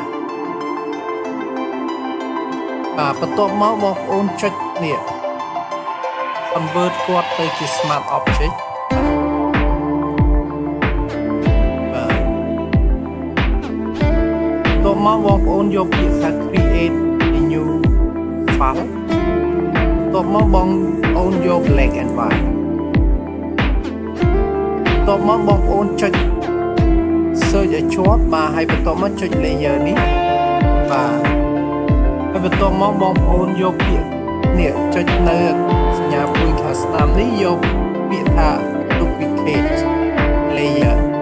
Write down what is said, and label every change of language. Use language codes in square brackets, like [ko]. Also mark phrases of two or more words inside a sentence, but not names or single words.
[km] បាទបន្ទាប់មកបងប្អូនចុចនេះ convert គាត់ទៅជា [en] smart object [km] បន្ទាប់មកបងប្អូនយកពាក្យថា [en] create a new file [km] បន្ទាប់មកបងប្អូនយក [en] black and white [km] បន្ទាប់មកបងប្អូនចុច search ឲ្យជាប់បាទហើយបន្ទាប់មកចុច layer នេះបាទហើយបន្ទាប់មកបងប្អូនយកពាក្យនេះចុចនៅសញ្ញាព្រួយខាងស្ដាំនេះយកពាក្យថា [en] duplicate layer